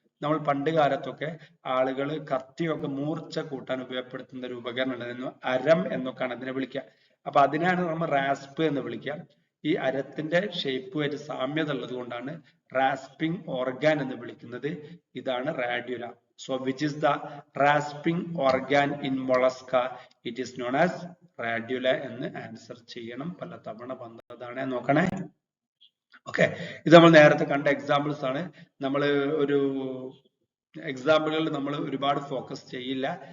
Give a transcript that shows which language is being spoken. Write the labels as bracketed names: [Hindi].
[Malayalam] നമ്മൾ പണ്ട് കാലത്തൊക്കെ ആളുകൾ കത്തിയൊക്കെ മൂർച്ച കൂട്ടാൻ ഉപയോഗപ്പെടുത്തുന്ന ഒരു ഉപകരണം ഉണ്ടായിരുന്നു. അരം എന്നൊക്കെയാണ് അതിനെ വിളിക്കുക. അപ്പൊ അതിനാണ് നമ്മൾ റാസ്പ് എന്ന് വിളിക്കുക. ഈ അരത്തിന്റെ ഷേപ്പുമായിട്ട് സാമ്യത ഉള്ളത് കൊണ്ടാണ് റാസ്പിംഗ് ഓർഗാൻ എന്ന് വിളിക്കുന്നത്. ഇതാണ് റാഡ്യുല. [English] So which is the rasping organ in mollusca? It is known as radula [Malayalam] എന്ന് ആൻസർ ചെയ്യണം. പല തവണ വന്നതാണ്, നോക്കണേ. ഓക്കെ, ഇത് നമ്മൾ നേരത്തെ കണ്ട എക്സാമ്പിൾസ് ആണ്. നമ്മൾ ഒരു എക്സാമ്പിളുകൾ നമ്മൾ ഒരുപാട് ഫോക്കസ് ചെയ്യില്ല.